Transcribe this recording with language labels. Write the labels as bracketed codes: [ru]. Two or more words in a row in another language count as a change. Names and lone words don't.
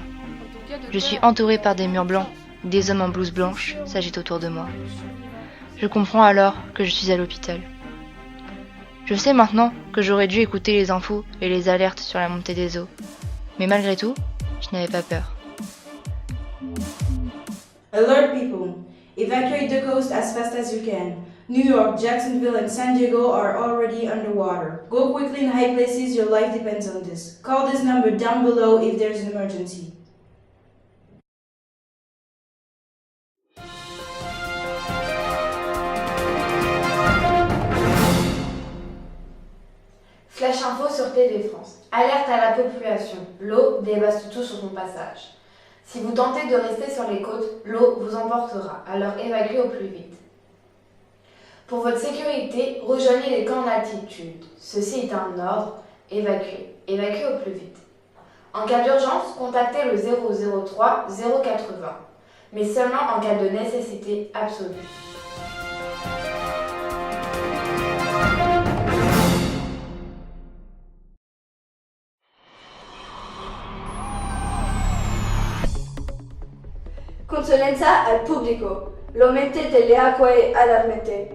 [fr] Je suis entourée par des murs blancs, des hommes en blouse blanche s'agitent autour de moi. Je comprends alors que je suis à l'hôpital. Je sais maintenant que j'aurais dû écouter les infos et les alertes sur la montée des eaux. Mais malgré tout, je n'avais pas peur. [en] Alert people! Evacuate the coast as fast as you can. New York, Jacksonville, and San Diego are already underwater. Go quickly in high places, your life depends on this. Call this number down below if there's an emergency. [fr] Flash info sur TV France. Alerte à la population. L'eau dévaste tout sur son passage. Si vous tentez de rester sur les côtes, l'eau vous emportera, alors évacuez au plus vite. Pour votre sécurité, rejoignez les camps d'altitude. Ceci est un ordre. Évacuez. Évacuez au plus vite. En cas d'urgence, contactez le 003 080, mais seulement en cas de nécessité absolue. [it] Consulenza al pubblico. L'aumento delle acque allarmante.